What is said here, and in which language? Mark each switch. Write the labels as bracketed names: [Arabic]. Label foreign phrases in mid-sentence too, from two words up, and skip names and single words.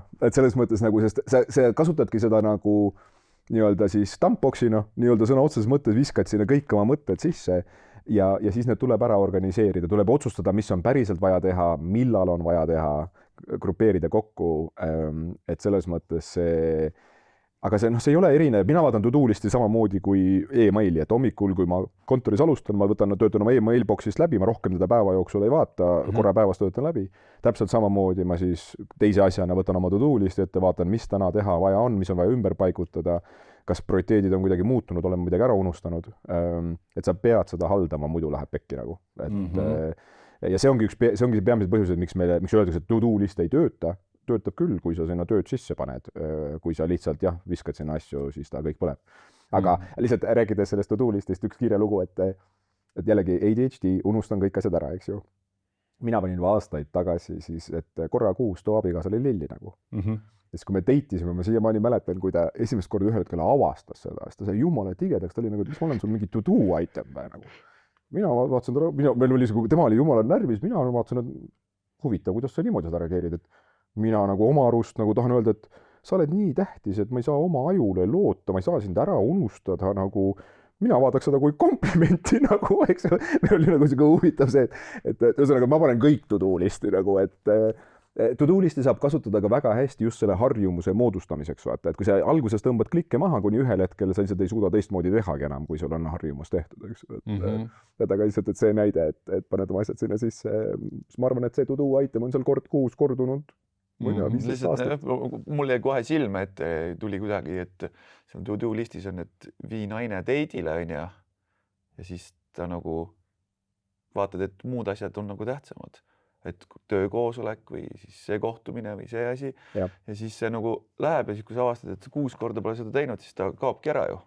[Estonian] Et selles mõttes nagu, sest sa kasutadki seda nagu nii-öelda siis tampboksina, nii-öelda sõna otseses mõttes viskad sinna kõik oma mõtted sisse ja siis need tuleb ära organiseerida, tuleb otsustada, mis on päriselt vaja teha, millal on vaja teha, grupeerida kokku, et selles mõttes see aga see ei ole erinev, mina vaatan [English] to-do listi [Estonian] samamoodi kui e-maili, et hommikul, kui ma kontoris alustan, ma töötan oma e-mailboxist läbi, ma rohkem teda päeva jooksul ei vaata, korra päevas töötan läbi. Täpselt samamoodi ma siis teise asjana võtan oma [English] to-do listi [Estonian] ette, vaatan, mis täna teha vaja on, mis on vaja ümber paigutada, kas prioriteedid on kuidagi muutunud, oleme midagi ära unustanud. Et sa pead seda haldama, muidu läheb pekki nagu. Ja see ongi peamised põhjused, miks öeldakse, et [English] to-do list [Estonian] ei töötab küll, kui sa sinna tööd sisse paned, kui sa lihtsalt viskad sinna asju, siis ta kõik põleb. Aga lihtsalt rääkides sellest [English] to-do listist [Estonian] üks kiire lugu, et jällegi ADHD, unustan kõik asjad ära, eks ju. Mina panin aastaid tagasi siis, et korra kuus too abikaasa oli lilli nagu. Siis kui me deitisime, ma siiamaani mäletan, kui ta esimest korda ühel hetkel avastas seda, siis ta sai jumala tigedaks, ta oli nagu, et mis ma olen sul mingi [English] to-do item [Estonian] või nagu. Mina vaatasin, tema oli jumala närvis, mina vaatasin, et huvitav, kuidas sa niimoodi seda reageerid, et mina nagu oma arust nagu tahan öelda, et sa oled nii tähtis, et ma ei saa oma ajule loota, ma ei saa sind ära unustada, nagu mina vaataks seda kui komplimenti nagu, eks meil oli nagu selline huvitav see, et ühesõnaga ma panen kõik [English] to-do listi [Estonian] nagu, et [English] to-do listi [Estonian] saab kasutada ka väga hästi just selle harjumuse moodustamiseks, vaata, et kui sa alguses tõmbad klikke maha, kuni ühel hetkel sa lihtsalt ei suuda teistmoodi tehagi enam, kui sul on harjumus tehtud, eks. Et aga lihtsalt, et see näide, et paned oma asjad sinna sisse, ma arvan, et see [English] to-do item [Estonian] on seal kord kuus kordunud. Mul jäi kohe silme, et tuli kuidagi, et seal [English] to-do listis [Estonian] on, et vii naine date'ile on ja siis ta nagu vaatad, et muud asjad on nagu tähtsamad. Et töökoosolek või siis see kohtumine või see asi ja siis see nagu läheb ja siis, kui sa avastad, et 6 korda pole seda teinud, siis ta kaobki ära ju.